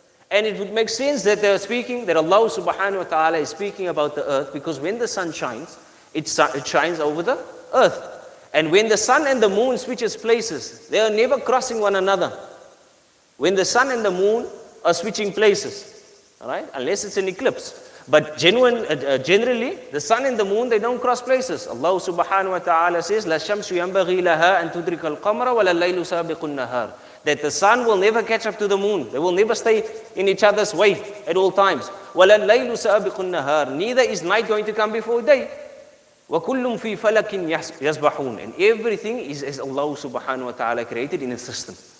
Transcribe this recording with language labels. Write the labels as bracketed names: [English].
[English] And it would make sense that they are speaking, that Allah subhanahu wa ta'ala is speaking about the earth, because when the sun shines, it shines over the earth. And when the sun and the moon switches places, they are never crossing one another. When the sun and the moon are switching places, all right, unless it's an eclipse. But generally, the sun and the moon, they don't cross places. Allah subhanahu wa ta'ala says, [Arabic] لَا الشَّمْسُ يَنْبَغِي لَهَا أَن تُدْرِكَ الْقَمْرَ وَلَا اللَّيْلُ سَابِقُ النَّهَارِ. [English] That the sun will never catch up to the moon. They will never stay in each other's way at all times. [Arabic] وَلَا اللَّيْلُ سَابِقُ النَّهَارِ. [English] Neither is night going to come before day. [Arabic] وَكُلٌّ فِي فَلَكٍ يَسْبَحُونَ. [English] And everything is as Allah subhanahu wa ta'ala created in a system.